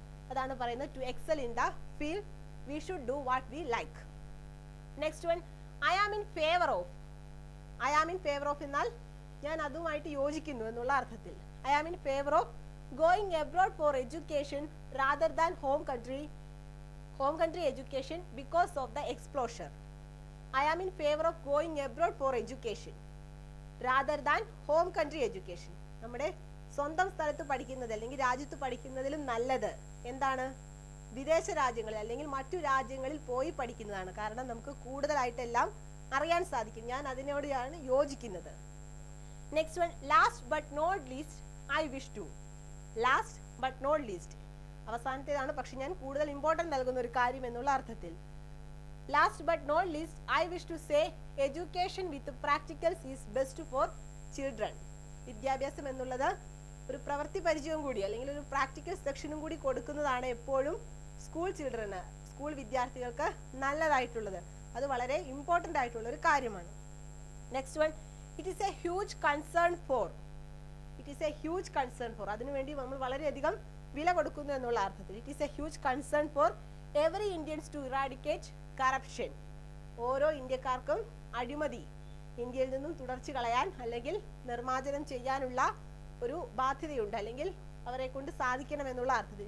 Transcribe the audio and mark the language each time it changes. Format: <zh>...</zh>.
<ml>അതാണ് പറയുന്നത്</ml> <en>To excel in the field we should do what we like. Next one. I am in favour of. I am in favour of</en> <ml>എന്നാൽ ഞാൻ അതുമായിട്ട് യോജിക്കുന്നു എന്നുള്ള അർത്ഥത്തിൽ.</ml> <en>I am in favour of going abroad for education rather than home country education because of the exposure. I am in favor of going abroad for education rather than home country education.</en> <ml>നമ്മുടെ സ്വന്തം സ്ഥലത്ത് പഠിക്കുന്നത് അല്ലെങ്കിൽ രാജ്യത്ത് പഠിക്കുന്നതിലും നല്ലത് എന്താണ്? വിദേശ രാജ്യങ്ങളിൽ അല്ലെങ്കിൽ മറ്റു രാജ്യങ്ങളിൽ പോയി പഠിക്കുന്നതാണ്. കാരണം നമുക്ക് കൂടുതലായിട്ടെല്ലാം അറിയാൻ സാധിക്കും. ഞാൻ അതിനോടാണ് യോജിക്കുന്നത്.</ml> <en>Next one. Last but not least I wish to. Last but not least</en> <ml>അവസാനത്തേതാണ്, പക്ഷെ ഞാൻ കൂടുതൽ ഇമ്പോർട്ടൻറ്റ് നൽകുന്ന ഒരു കാര്യം എന്നുള്ള അർത്ഥത്തിൽ.</ml> <en>Last but not least I wish to say education with practicals is best for children.</en> <ml>വിദ്യാഭ്യാസം എന്നുള്ളത് ഒരു പ്രവൃത്തി പരിചയവും കൂടി അല്ലെങ്കിൽ ഒരു പ്രാക്ടിക്കൽ സെക്ഷനും കൂടി കൊടുക്കുന്നതാണ് എപ്പോഴും സ്കൂൾ വിദ്യാർത്ഥികൾക്ക് നല്ലതായിട്ടുള്ളത്. അത് വളരെ ഇമ്പോർട്ടൻ്റ് ആയിട്ടുള്ള ഒരു കാര്യമാണ്.</ml> <en>Next one, it is a huge concern for. It is a huge concern for,</en> <ml>അതിനുവേണ്ടി നമ്മൾ വളരെയധികം വില കൊടുക്കുന്നു എന്നുള്ള അർത്ഥത്തിൽ.</ml> <en>It is a huge concern for every Indians to eradicate corruption.</en> <ml>ഓരോ ഇന്ത്യക്കാർക്കും അഴിമതി ഇന്ത്യയിൽ നിന്നും തുടർച്ച കളയാൻ അല്ലെങ്കിൽ നിർമ്മാർജ്ജനം ചെയ്യാനുള്ള ഒരു ബാധ്യതയുണ്ട്, അല്ലെങ്കിൽ അവരെ കൊണ്ട് സാധിക്കണമെന്നുള്ള അർത്ഥത്തിൽ.</ml>